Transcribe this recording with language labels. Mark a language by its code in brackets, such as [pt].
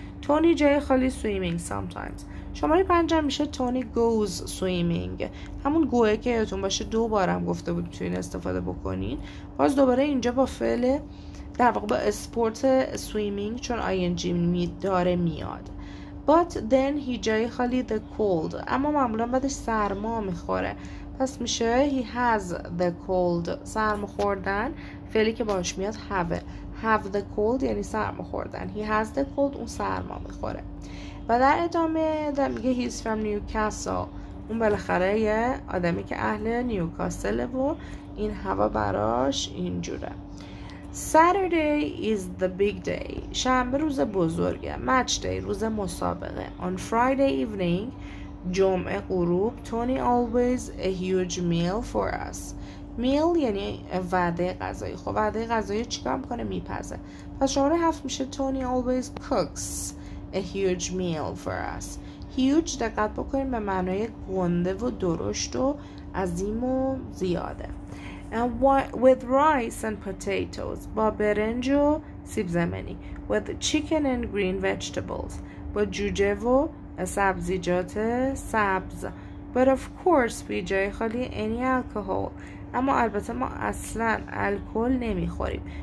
[fa] تونی جای خالی [en] swimming sometimes. [fa] شماره 5 میشه تونی [en] goes swimming. [fa] همون گوه که یادتون باشه 2 بارم گفته بود تو این استفاده بکنین. باز دوباره اینجا با فعل در واقع با اسپورت swimming چون ing داره میاد. [en] But then he [fa] جای خالی [en] the cold. [fa] اما معمولا بعدش سرما میخوره. پس میشه [en] he has the cold. [fa] سرما خوردن فعلی که باش میاد have the cold یعنی سرما خوردن. [en] He has the cold [fa] اون سرما میخوره. و در ادامه میگه [en] he's from Newcastle. [fa] اون بالاخره یه آدمی که اهل نیوکاسل و این هوا براش اینجوره. [en] Saturday is the big day. [fa] شنبه روز بزرگه. [en] Match day [fa] روز مسابقه. [en] On Friday evening [fa] جمعه غروب [en] Tony always a huge meal for us. [fa] meal یعنی وعده غذایی. خب وعده غذایی چیکار میکنه؟ میپزه. پس شماره 7 میشه [en] Tony always cooks a huge meal for us. [fa] huge دقت بکنیم به معنای گنده و درشت و عظیم و زیاده. [en] with rice and potatoes [fa] با برنج و سیب زمینی. [en] with chicken and green vegetables [fa] با جوجه و سبزیجات سبز. [en] but of course we [fa] جای خالی [en] any alcohol. [fa] اما البته ما اصلا الکل نمیخوریم.